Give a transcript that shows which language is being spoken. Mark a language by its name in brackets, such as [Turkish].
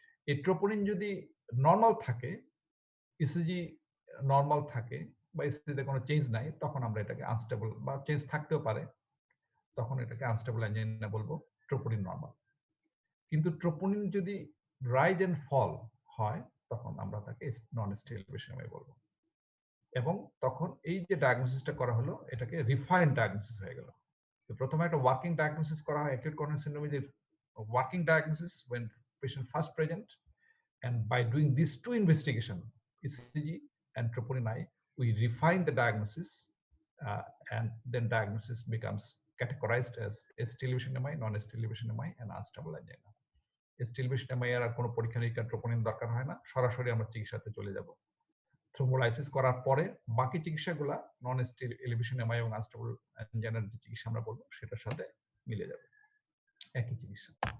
[Bangla] এই ট্রোপোনিন যদি নরমাল থাকে, ইসিজি নরমাল থাকে বা ইসিজিতে কোনো চেঞ্জ নাই, তখন আমরা এটাকে আনস্টেবল বা চেঞ্জ থাকতেও পারে, তখন এটাকে আনস্টেবল অ্যাঞ্জিনা বলবো, ট্রোপোনিন নরমাল। কিন্তু ট্রোপোনিন যদি রাইজ এন্ড ফল হয়, তখন আমরা তাকে নন এসটি এলিভেশন বলবো। এবং তখন এই যে ডায়াগনোসিসটা করা হলো, এটাকে রিফাইন্ড ডায়াগনোসিস হয়ে গেল। তো প্রথমে একটা ওয়ার্কিং ডায়াগনোসিস [English] করা হয় acute coronary syndrome, যে working diagnosis when patient first present, and by doing these two investigation, ECG and troponin I, we refine the diagnosis, and then diagnosis becomes categorized as ST elevation MI, non-ST elevation MI, and unstable angina. [Bangla] ST elevation MI এর আর কোনো পরীক্ষা নিরীক্ষা troponin দরকার হয় না, সরাসরি আমরা চিকিৎসাতে চলে যাব। থ্রোম্বোলাইসিস করার পরে বাকি চিকিৎসাগুলা নন ST elevation MI এবং আনস্টেবল অ্যাঞ্জিনার যে চিকিৎসা আমরা বলবো সেটার সাথে মিলে যাবে, একই চিকিৎসা।